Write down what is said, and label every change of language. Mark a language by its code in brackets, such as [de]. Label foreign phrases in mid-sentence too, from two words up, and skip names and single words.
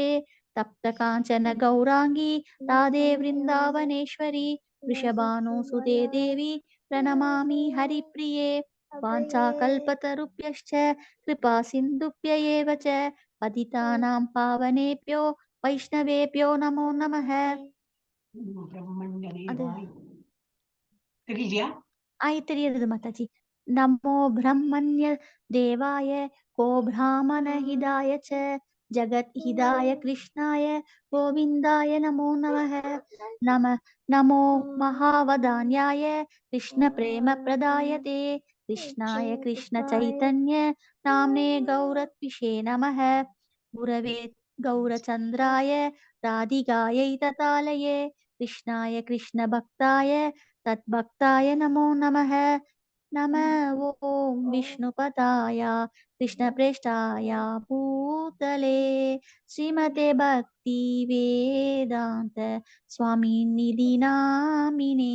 [sa] तप्त काञ्चन गौरांगी राधे वृन्दावनेश्वरी वृषभानुसुते देवी प्रणमामि हरिप्रिये. वाञ्छाकल्पतरुभ्यश्च कृपा सिन्धुभ्य एव च पतितानां पावनेभ्यो वैष्णवेभ्यो नमो नमः. [ta] தெரியுது மாதாஜி. [sa] नमो ब्रह्मण्य देवाय गो ब्राह्मण हिताय च जगत् हिताय कृष्णाय गोविन्दाय नमो नमः. नमो महावदान्याय कृष्ण प्रेम प्रदायते कृष्णाय कृष्ण चैतन्य नाम्ने गौरत्विषे नमः. गुरवे गौरचन्द्राय राधिकायै ततालये कृष्णाय कृष्ण भक्ताय तद्भक्ताय नमो नमः. नमः ओं विष्णुपदाय कृष्णप्रेष्ठाय भूतले श्रीमते भक्ति वेदांत स्वामिनिधि नामिने.